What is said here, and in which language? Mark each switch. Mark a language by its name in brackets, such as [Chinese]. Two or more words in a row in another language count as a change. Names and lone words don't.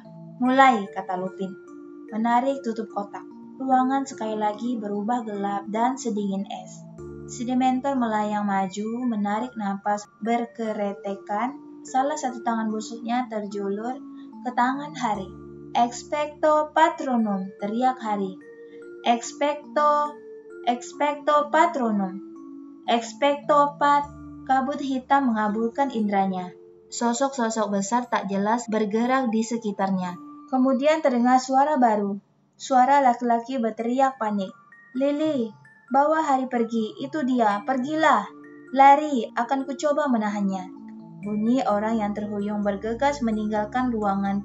[Indonesian] Mulai, kata Lupin, menarik tutup kotak. Ruangan sekali lagi berubah gelap dan sedingin es. Si Dementor melayang maju, menarik napas berkeretekan. Salah satu tangan busuknya terjulur ke tangan Hari. [Latin] Expecto Patronum, [Indonesian] teriak Hari. [Latin] Expecto Patronum. Expecto Pat. [Indonesian] Kabut hitam mengabulkan indranya. Sosok-sosok besar tak jelas bergerak di sekitarnya. Kemudian terdengar suara baru. Suara laki-laki berteriak panik. Lily, bawa Hari pergi. Itu dia, pergilah. Lari, akan kucoba menahannya. Bunyi orang yang terhuyung bergegas meninggalkan ruangan.